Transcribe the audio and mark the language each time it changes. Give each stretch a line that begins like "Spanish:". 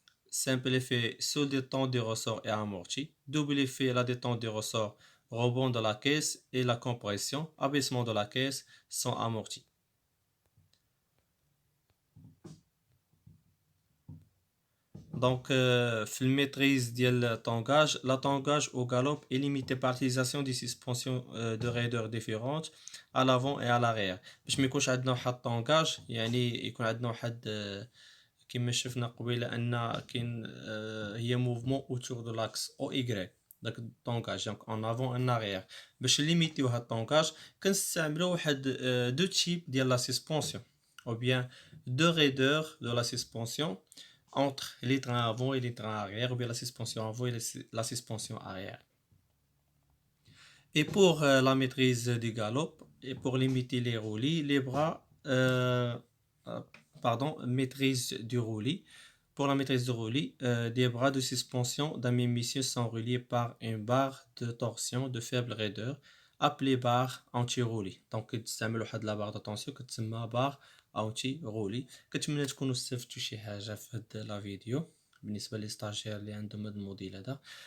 French: Simple effet, seul détente du ressort est amorti. Double effet, la détente du ressort, rebond de la caisse et la compression, abaissement de la caisse sont amortis. Donc,
Arabic: في الميتريز ديال التونغاج لا تونغاج
French: au galop est limité par l'utilisation des suspensions de raideur différentes à l'avant et à l'arrière.
Arabic: باش ما يكونش عندنا واحد التونغاج يكون عندنا واحد كما شفنا قبيله ان كاين هي موفمون اوتور دو لاكس او اي داك الطونغاج دونك اون افون ان اريير. باش ليميتيو هاد الطونغاج كنستعملوا واحد دو تيب ديال لا سسبونسيون او بيان دو ريدور دو لا سسبونسيون
French: entre les trains avant et les trains arrière, ou bien la suspension avant et la suspension arrière. Et pour la maîtrise du galop, et pour limiter les roulis, les bras, euh, pardon, maîtrise du roulis. Pour la maîtrise du roulis, des bras de suspension d'un même mission sont reliés par une barre de torsion de faible raideur, appelée barre anti-roulis.
Arabic: Donc, تستعمل واحد لا barre de torsion كتسمى barre anti-roulis. كنتمنى تكونوا استفدتوا شي حاجة في هاد لا فيديو بالنسبة لي ستاجير اللي عندهم هاد الموديل هذا.